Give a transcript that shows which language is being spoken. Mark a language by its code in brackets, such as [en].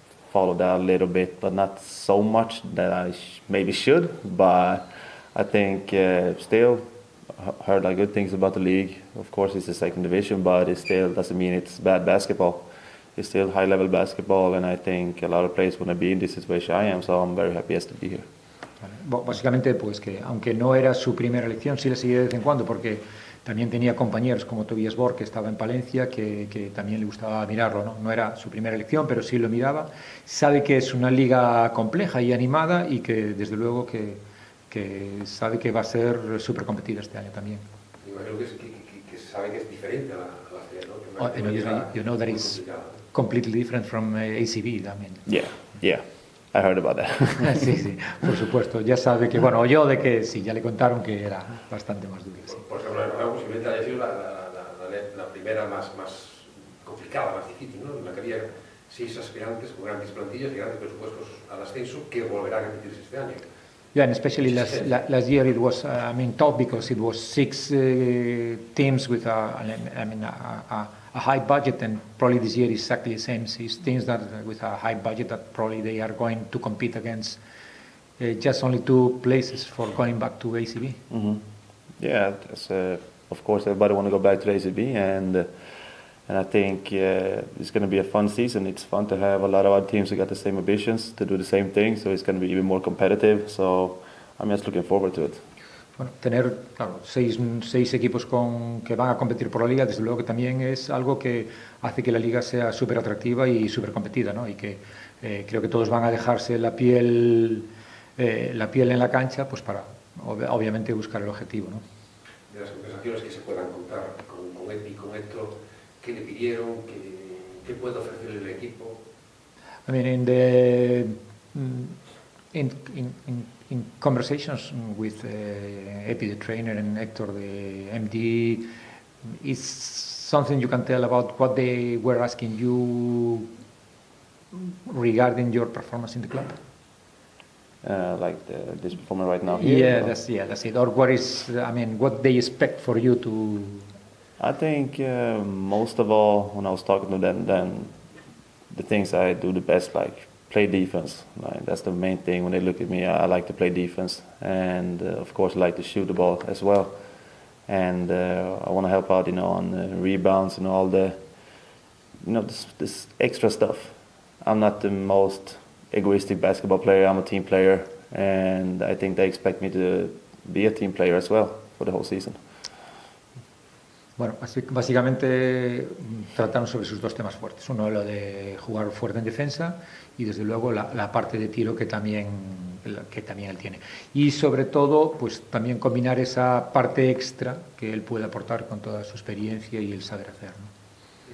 [en] Follow that a little bit, but not so much that I maybe should, but I think still heard like good things about the league. Of course it's the second division, but it still doesn't mean it's bad basketball. It's still high-level basketball, and I think a lot of players want to be in this situation I am, so I'm very happy to be here. [es] Básicamente, pues que aunque no era su primera elección, sí le seguía de vez en cuando, porque también tenía compañeros como Tobias Bor, que estaba en Palencia, que también le gustaba mirarlo, ¿no? No era su primera elección, pero sí lo miraba. Sabe que es una liga compleja y animada, y que desde luego que sabe que va a ser súper competida este año también. Imagino que sabe que es diferente a la FEB, ¿no? [en] You know that it's completely different from ACB, I mean. Yeah, I heard about that. [es] Sí, por supuesto. Ya sabe que, bueno, oyó de que sí, ya le contaron que era bastante más dura. Sí. Por ejemplo, posiblemente haya sido la primera más complicada, más difícil, ¿no? En la que había 6 aspirantes con grandes plantillas y grandes presupuestos al ascenso, que volverá a repetirse este año. [en] Yeah, and especially last year it was, tough, because it was 6 teams with a high budget, and probably this year is exactly the same. 6 teams that with a high budget that probably they are going to compete against just only 2 places for going back to ACB. Mm-hmm. Yeah, of course everybody want to go back to the ACB, and I think it's going to be a fun season. It's fun to have a lot of other teams who got the same ambitions to do the same thing, so it's going to be even more competitive. So I'm just looking forward to it. [es] Bueno, tener, claro, 6 equipos que van a competir por la liga, desde luego que también es algo que hace que la liga sea súper atractiva y súper competida, ¿no? Y que creo que todos van a dejarse la piel en la cancha, pues para obviamente buscar el objetivo, ¿no? De las conversaciones que se puedan contar con Epi, con Héctor, ¿qué le pidieron? ¿Qué puede ofrecerle el equipo? [en] I mean, in conversations with Epi, the trainer, and Hector, the MD, is something you can tell about what they were asking you regarding your performance in the club? Like this performer right now here? Yeah, that's it. Or what they expect for you to... I think most of all, when I was talking to them, then the things I do the best, like play defense. Like, that's the main thing. When they look at me, I like to play defense, and of course I like to shoot the ball as well. And I want to help out, on rebounds and all the, this extra stuff. I'm not the most egoistic basketball player. I'm a team player, and I think they expect me to be a team player as well for the whole season. [es] Bueno, básicamente trataron sobre sus 2 temas fuertes. Uno, lo de jugar fuerte en defensa, y desde luego la parte de tiro que también él tiene. Y sobre todo, pues también combinar esa parte extra que él puede aportar con toda su experiencia y el saber hacer, ¿no?